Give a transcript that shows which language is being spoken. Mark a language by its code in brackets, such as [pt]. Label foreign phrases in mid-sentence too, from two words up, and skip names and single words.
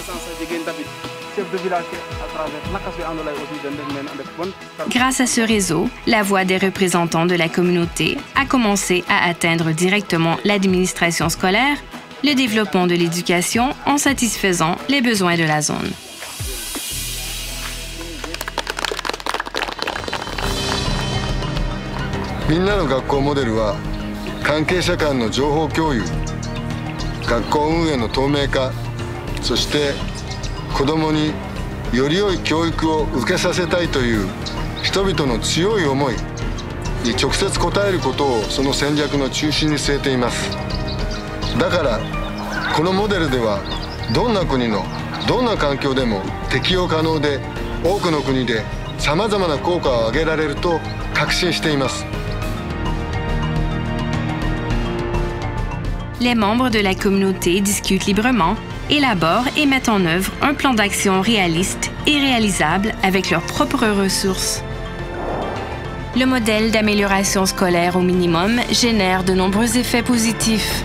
[fr] Grâce à ce réseau, la voix des représentants de la communauté a commencé à atteindre directement l'administration scolaire, le développement de l'éducation en satisfaisant les besoins de la zone. [ja] Minna no Gakkouモデルは関係者間の情報共有、学校運営の透明化、そして子どもにより良い教育を受けさせたいという人々の強い思いに直接応えることをその戦略の中心に据えています。だからこのモデルではどんな国のどんな環境でも適用可能で多くの国でさまざまな効果を上げられると確信しています。 [fr] Les membres de la communauté discutent librement, élaborent et mettent en œuvre un plan d'action réaliste et réalisable avec leurs propres ressources. Le modèle d'amélioration scolaire au minimum génère de nombreux effets positifs.